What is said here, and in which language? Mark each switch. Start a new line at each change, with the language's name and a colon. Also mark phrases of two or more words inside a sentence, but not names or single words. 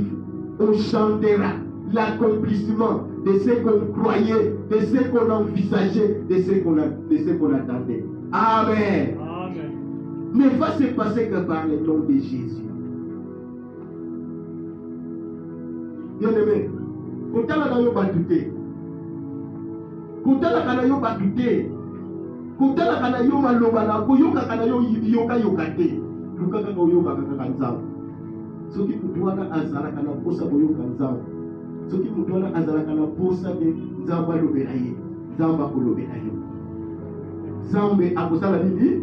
French: On chantera l'accomplissement de ce qu'on croyait, de ce qu'on envisageait, de ce qu'on attendait. Amen. Ne va se passer que par le nom de Jésus. Bien-aimé, quand on a battu,
Lingala: kotalaka na yo bato te, kotalaka na yo maloba na koyokaka na yo yoka te, luka kaka oyokaka kaka Nzambe. Soki mutu wana azalaka na posa koyoka Nzambe, soki mutu wana azalaka na posa ke Nzambe alobela ye, Nzambe akolobela yo, Nzambe akosala nini?